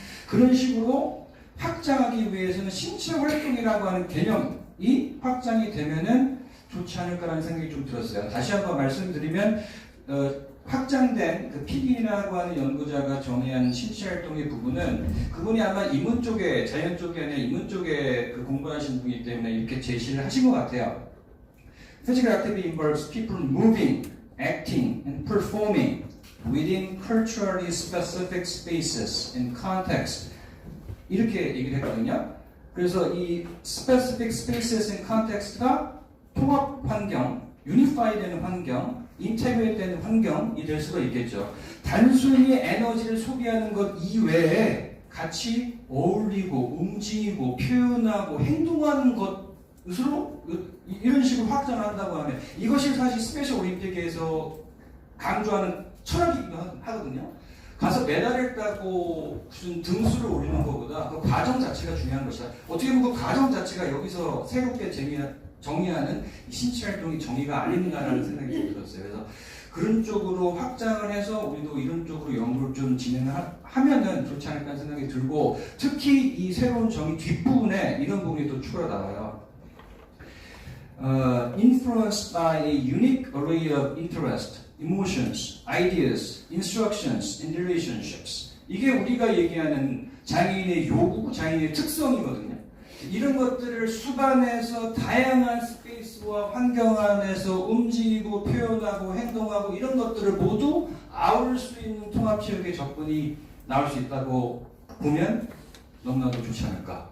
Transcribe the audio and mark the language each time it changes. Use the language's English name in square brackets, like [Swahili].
[Korean] 그런 식으로 확장하기 위해서는 신체 활동이라고 하는 개념이 확장이 되면은 좋지 않을까라는 생각이 좀 들었어요. 다시 한번 말씀드리면 확장된 그 PD라고 하는 연구자가 정의한 신체 활동의 부분은 그분이 아마 인문 쪽에 자연 쪽이 아니라 인문 쪽에 그 공부하신 분이기 때문에 이렇게 제시를 하신 것 같아요. [English] Physical activity involves people moving, acting, and performing within culturally specific spaces and context. [Korean] 이렇게 얘기를 했거든요. 그래서 이 [English] specific spaces and context [Korean] 가 통합 환경, 유니파이 되는 환경, 인테그레이트 되는 환경이 될 수가 있겠죠. 단순히 에너지를 소비하는 것 이외에 같이 어울리고 움직이고 표현하고 행동하는 것으로 이런 식으로 확장한다고 하면 이것이 사실 스페셜 올림픽에서 강조하는 철학이기도 하거든요. 가서 메달을 따고 무슨 등수를 올리는 것보다 그 과정 자체가 중요한 것이다. 어떻게 보면 그 과정 자체가 여기서 새롭게 정의하는 신체 활동이 정의가 아닌가라는 생각이 좀 들었어요. 그래서 그런 쪽으로 확장을 해서 우리도 이런 쪽으로 연구를 좀 진행하면은 좋지 않을까 생각이 들고, 특히 이 새로운 정의 뒷부분에 이런 부분이 또 추가로 나와요. [English] Influenced by a unique array of interest, emotions, ideas, instructions, and relationships. [Korean] 이게 우리가 얘기하는 장애인의 요구, 장애인의 특성이거든요. 이런 것들을 수반해서 다양한 스페이스와 환경 안에서 움직이고 표현하고 행동하고 이런 것들을 모두 아울 수 있는 통합체육의 접근이 나올 수 있다고 보면 너무나도 좋지 않을까.